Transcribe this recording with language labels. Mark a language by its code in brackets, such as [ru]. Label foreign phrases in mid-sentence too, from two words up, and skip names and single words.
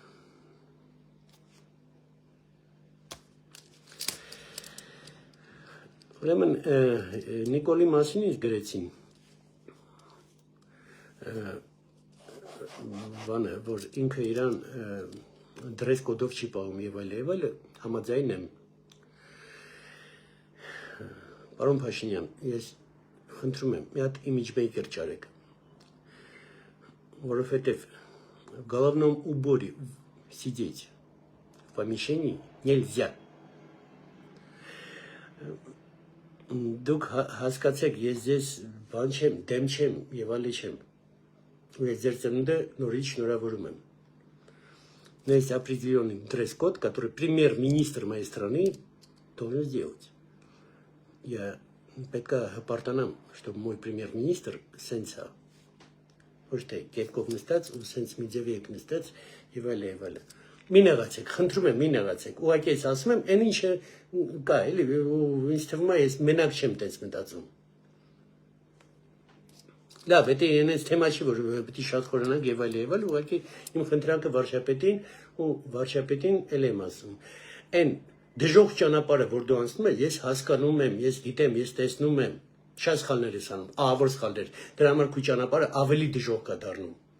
[hy] Ուրեմն Նիկոլի մասին ինձ գրեցին, բանը, որ ինքը իրան դրես կոդով չի պահում եւ այլ, համաձայն եմ։ Պարոն Փաշինյան, ես խնդրում եմ, մի հատ [en] image maker [hy] ճարեք, որովհետեւ [ru] в головном уборе сидеть в помещении нельзя. [hy] Դուք հասկացեք, ես ձեզ բան չեմ, դեմ չեմ եւ այլ չեմ։ Ու ես ձեր ծնունդը նորից շնորհավորում եմ։ [ru] Но есть определенный дресс-код, который премьер-министр моей страны должен сделать. [hy] я պետք է հպարտանամ, [ru] что мой премьер-министр [hy] սենցա ոչ թե կերկով նստած ու սենց մի ձևի եք նստած եւ այլ եւ այլ մի նեղացեք խնդրում եմ մի նեղացեք ուղղակի ես ասում եմ այն ինչը կա էլի ինձ թվում է ես մենակ չեմ տես մտածում լավ դա ինձ թեմա չի որ պետք է շատ խորանանք եւ այլ ուղղակի իմ խնդրանքը վարչապետին ու վարչապետին էլ եմ ասում այն դժոխք ճանապարհը որ դու անցնում ես ես հասկանում եմ ես գիտեմ ես տեսնում եմ շատ սխալներ ես անում ահավոր սխալներ դրա համար քո ճանապարհը ավելի դժոխք է դառնում